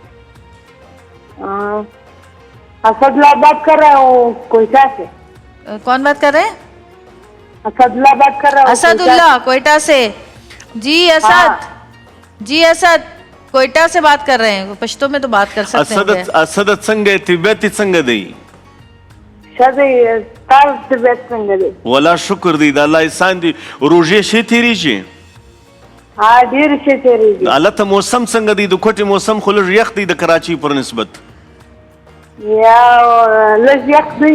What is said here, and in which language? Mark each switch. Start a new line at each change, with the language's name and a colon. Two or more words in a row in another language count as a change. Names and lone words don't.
Urdu: اسد اللہ بات کر رہا ہوں کوئٹہ سے. کون بات کر رہے ہیں؟ اسد اللہ بات کر رہا ہوں. اسد اللہ کوئٹہ سے. جی اسد، جی اسد کوئٹہ سے بات کر رہے ہیں. پشتو میں تو بات کر سکتے ہیں.
Pashto: اسد څنګه طبیعت څنګه دی؟ شدی تاسو طبیعت څنګه دی؟ ولا شکر دی د الله احسان دی. روژې شي تیریږي؟ ډېر ښه تېرېږي. هلته موسم څنګه دی؟ د کوټې موسم خو لږ یخ دی د کراچۍ پر نسبت. یا لږ یخ دی.